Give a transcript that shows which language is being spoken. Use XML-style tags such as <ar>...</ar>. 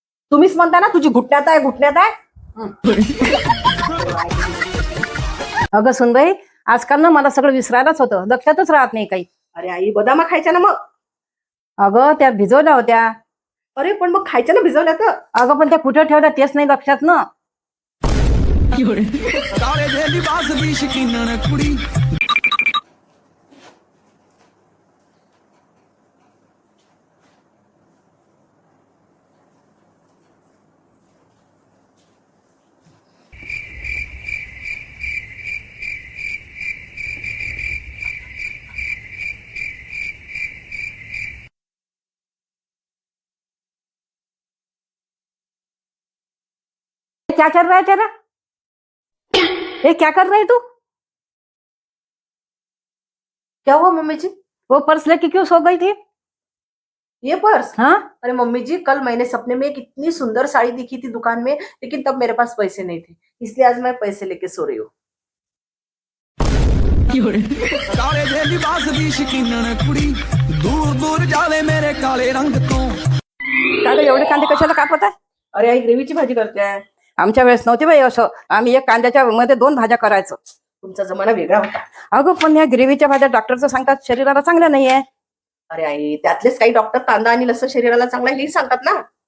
<mr>तुम्हीच म्हणता ना तुझी घुटण्यात आहे, घुटण्यात आहे. अगं सुनबाई, आजकाल ना मला सगळं विसरायलाच होतं, लक्षातच राहत नाही काही. अरे आई, बदामा खायच्या ना मग. अगं त्या भिजवल्या होत्या. अरे पण मग खायच्या ना भिजवल्या तर. अगं पण त्या कुठे ठेवल्या तेच नाही लक्षात ना.</mr> <pa>काले दे लिबास दी शकीनन कुड़ी</pa> <hi>क्या कर रहा है तेरा? ये क्या कर रही है तू? क्या हुआ मम्मी जी? वो पर्स लेके क्यों सो गई थी? ये पर्स? हाँ, अरे मम्मी जी, कल मैंने सपने में एक इतनी सुंदर साड़ी दिखी थी दुकान में, लेकिन तब मेरे पास पैसे नहीं थे, इसलिए आज मैं पैसे लेके सो रही हूँ.</hi> <pa>काले दे लिबास दी शकीनन कुड़ी दूर दूर जावे मेरे काले रंग तो</pa> <mr>काय गं, एवढे कांदे कशाला कापत आहे? अरे आई, ग्रेव्हीची भाजी करते. आमच्या वेळेस नव्हते बाई असं. आम्ही एक कांद्याच्या मध्ये 2 भाज्या करायचो. तुमचा जमाना वेगळा होता. अगं पण या ग्रेव्हीच्या भाज्या डॉक्टरचं सांगतात शरीराला चांगल्या नाहीये. अरे आई, त्यातलेच काही डॉक्टर कांदा आणि लसूण शरीराला चांगला हे सांगतात ना.</mr>